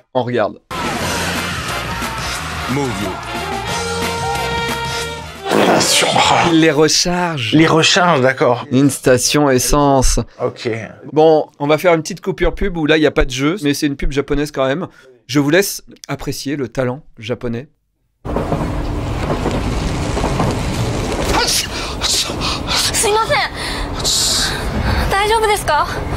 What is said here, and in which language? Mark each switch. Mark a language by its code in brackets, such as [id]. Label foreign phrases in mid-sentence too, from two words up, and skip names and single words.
[fr] On regarde. Il les recharge. Les recharges, d'accord. Une station essence. Ok. Bon, on va faire une petite coupure pub où là, il n'y a pas de jeu, mais c'est une pub japonaise quand même. Je vous laisse apprécier le talent japonais. [ja] すいません大丈夫ですか